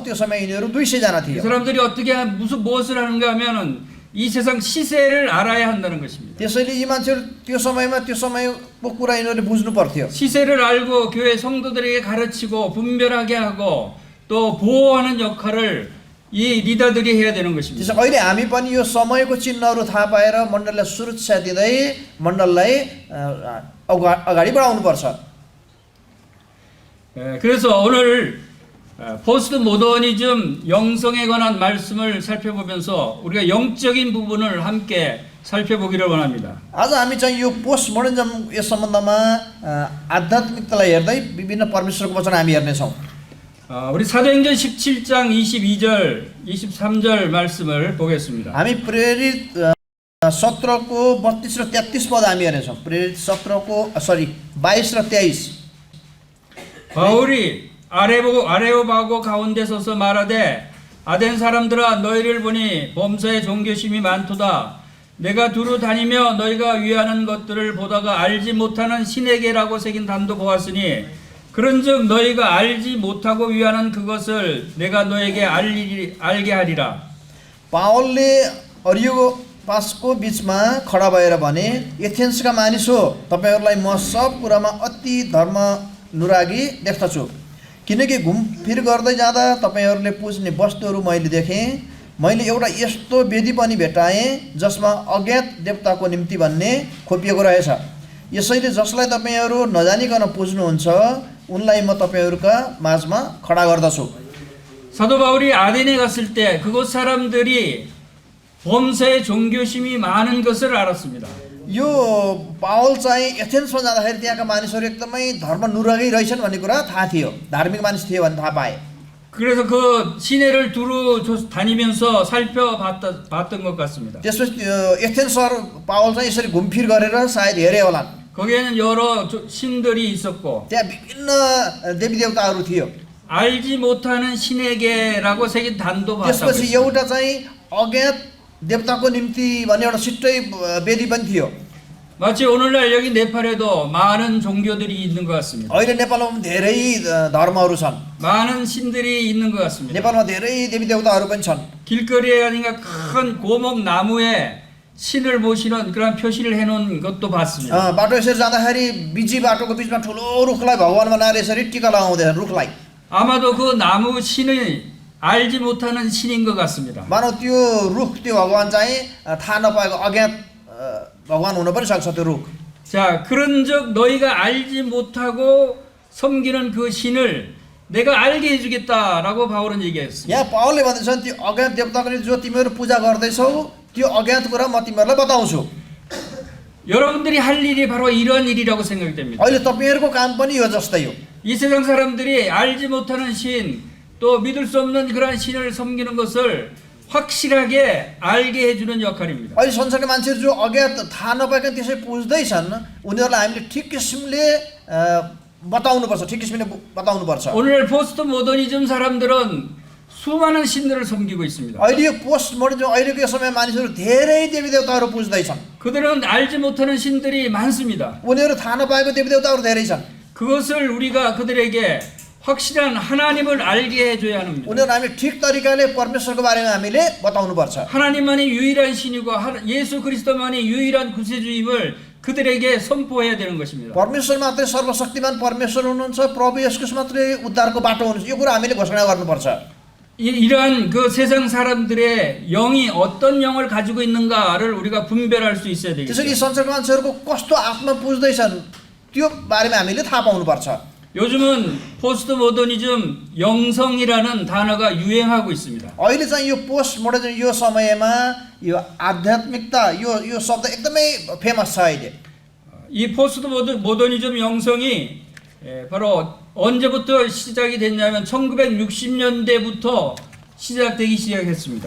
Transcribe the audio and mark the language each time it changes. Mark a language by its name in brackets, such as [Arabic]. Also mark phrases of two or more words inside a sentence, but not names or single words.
[Nepali] त्यो समय यिनीहरू 200 जना 이 थियो। [Korean] 사람들이 어떻게 무엇을 하는가 하면은 이 세상 시세를 알아야 한다는 것입니다. [Nepali] त्यसैले यी मान्छेहरू त्यो समयको कुरा यिनीहरूले बुझ्नु पर्थ्यो। [Korean] 시세를 알고 교회 성도들에게 가르치고 분별하게 하고 또 보호하는 역할을 이 리더들이 해야 되는 것입니다. [Nepali] त्यसो अहिले हामी पनि यो समयको चिन्हहरू थाहा पाएर मण्डललाई सुरक्षा दिँदै मण्डललाई अगाडि बढाउनु पर्छ। [Korean] 그래서 오늘 포스트 모더니즘 영성에 관한 말씀을 살펴보면서 우리가 영적인 부분을 함께 살펴보기를 원합니다. [Nepali] आज हामी चाहिँ यो [English] post modernism [Nepali] यस सम्बन्धमा आध्यात्मिकतालाई हेर्दै विभिन्न परमेश्वरको वचन हामी हेर्नेछौँ। [Korean] 우리 사도행전 17장 22절, 23절 말씀을 보겠습니다. [Nepali] हामी प्रेरित 17को 32 र 33 पद हामी हेर्नेछौँ। प्रेरित 17को 22 र 23। [Korean] 바울이 아레오바고 가운데 서서 말하되 아덴 사람들아 너희를 보니 범사에 종교심이 많도다. 내가 두루 다니며 너희가 위하는 것들을 보다가 알지 못하는 신에게라고 새긴 단도 보았으니 그런즉 너희가 알지 못하고 위하는 그것을 내가 너에게 알게 하리라. [Nepali] पावलले अरियोपासको बिचमा खडा भएर भने, एथेन्सका मानिस हो, तपाईहरूलाई म सब कुरामा अति धर्मनुरागी देख्दछु। किनकि घुमफिर गर्दै जाँदा तपाईहरूले पुज्ने वस्तुहरू मैले देखेँ। मैले एउटा यस्तो वेदी पनि भेटाएँ जसमा अज्ञात देवताको निम्ति भन्ने खोपिएको रहेछ। यसैले जसलाई तपाईहरू नजानिकन पुज्नुहुन्छ उनलाई म तपाईहरूका माझमा खडा गर्दछु। [Korean] 사도 바울이 아덴에 갔을 때 그곳 사람들이 범사에 종교심이 많은 것을 알았습니다. [Nepali] यो पावल चाहिँ एथेन्समा जाँदाखेरि त्यहाँका मानिसहरू एकदमै धर्मनुरागी रहेछन् भन्ने कुरा थाहा थियो। धार्मिक मानिस थियो भन्ने थाहा पाए। [Korean] 그래서 그 시내를 두루 다니면서 살펴봤던 것 같습니다. [Nepali] त्यसपछि एथेन्स सहर पावल चाहिँ यसरी घुमफिर गरेर सायद हेरे होलान्। [Korean] 거기에는 여러 신들이 있었고 [Nepali] त्यहाँ विभिन्न देवीदेवताहरू थियो। [Korean] 알지 못하는 신에게라고 새긴 단도 봤다고 [Nepali] त्यसपछि एउटा चाहिँ अज्ञात देवताको निम्ति भन्ने एउटा छिट्टै वेदी पनि थियो। [Korean] 마치 오늘날 여기 네팔에도 많은 종교들이 있는 것 같습니다. [Nepali] अहिले नेपालमा धेरै धर्महरू छन्। [Korean] 많은 신들이 있는 것 같습니다. [Nepali] नेपालमा धेरै देवीदेवताहरू पनि छन्। [Korean] 길거리에 가니까 큰 고목 나무에 신을 모시는 그런 표시를 해놓은 것도 봤습니다. [Nepali] बाटो यसरी जाँदाखेरि बिजी बाटोको बिचमा ठुलो रुखलाई भगवान बनाएर यसरी टीका लगाउँदैछन् रुखलाई। [Korean] 아마도 그 나무 신을 알지 못하는 신인 것 같습니다. [Nepali] मानव त्यो रुख त्यो भगवान चाहिँ थाहा नपाएको अज्ञात भगवान हुन पनि सक्छ त्यो रुख। [Korean] 자, 그런즉 너희가 알지 못하고 섬기는 그 신을 내가 알게 해주겠다라고 바울은 얘기했습니다. [Nepali] यहाँ पावलले भन्दैछन् त्यो अज्ञात देवताको निम्ति जो तिमीहरू पूजा गर्दैछौ त्यो अज्ञात कुरा म तिमीहरूलाई बताउँछु। [Korean] 여러분들이 할 일이 바로 이런 일이라고 생각됩니다. [Nepali] अहिले तपाईहरूको काम पनि यो जस्तै हो। [Korean] 이 세상 사람들이 알지 못하는 신, 또 믿을 수 없는 그런 신을 섬기는 것을 확실하게 알게 해주는 역할입니다. [Nepali] अहिले संसारका मान्छेहरू जो अज्ञात थाहा नपाइकन त्यसै पुज्दैछन् उनीहरूलाई हामीले ठिक किसिमले बताउनुपर्छ, ठिक किसिमले बताउनुपर्छ। [Korean] 오늘 포스트 모더니즘 사람들은 수많은 신들을 섬기고 있습니다. [Nepali] अहिले यो [English] post modernism [Nepali] अहिलेको यो समय मानिसहरू धेरै देवीदेवताहरू पुज्दैछन्। [Korean] 그들은 알지 못하는 신들이 많습니다. [Nepali] उनीहरू थाहा नपाएको देवीदेवताहरू धेरै छन्। [Korean] 그것을 우리가 그들에게 확실한 하나님을 알게 해줘야 합니다. [Nepali] उनीहरू हामी ठिक तरिकाले परमेश्वरको बारेमा हामीले बताउनुपर्छ। [Korean] 하나님만이 유일한 신이고 예수 그리스도만이 유일한 구세주임을 그들에게 선포해야 되는 것입니다. [Nepali] परमेश्वर मात्रै सर्वशक्तिमान परमेश्वर हुनुहुन्छ, प्रभु येशू ख्रीष्ट मात्रै उद्धारको बाटो हुनुहुन्छ, यो कुरा हामीले घोषणा गर्नुपर्छ। [Korean] 이러한 그 세상 사람들의 영이 어떤 영을 가지고 있는가를 우리가 분별할 수 있어야 되겠죠. [Nepali] त्यसैले संसारको मान्छेहरूको कस्तो आत्मा पुज्दैछन् त्यो बारेमा हामीले थाहा पाउनुपर्छ। [Korean] 요즘은 포스트 모더니즘 영성이라는 단어가 유행하고 있습니다. [Nepali] अहिले चाहिँ यो [English] post modernism [Nepali] यो समयमा यो आध्यात्मिकता यो शब्द एकदमै फेमस छ अहिले। [Korean] 이 포스트 모더니즘 영성이 바로 언제부터 시작이 됐냐면 1960년대부터 시작되기 시작했습니다.